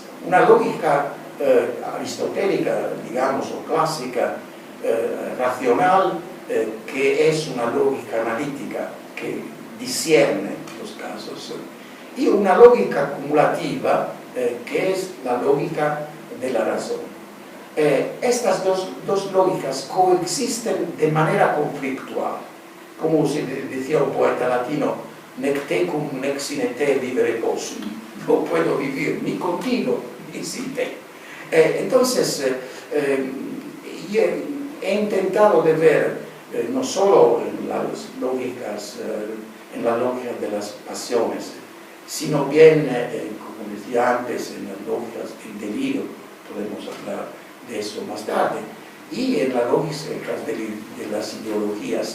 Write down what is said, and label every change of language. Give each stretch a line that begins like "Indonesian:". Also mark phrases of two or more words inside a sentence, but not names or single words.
Spanish: Una lógica aristotélica, digamos, o clásica, racional, que es una lógica analítica, que discierne los casos, y una lógica cumulativa, que es la lógica de la razón. Estas dos lógicas coexisten de manera conflictual, como se decía un poeta latino:
Latin: nec tecum nec sine te vivere possum.
Spanish: No puedo vivir ni contigo ni sin te. Entonces, he intentado de ver no solo en las lógicas, en la lógica de las pasiones, sino bien, como decía antes, en las lógicas del delirio, podemos hablar de eso más tarde, y en la lógica de las ideologías.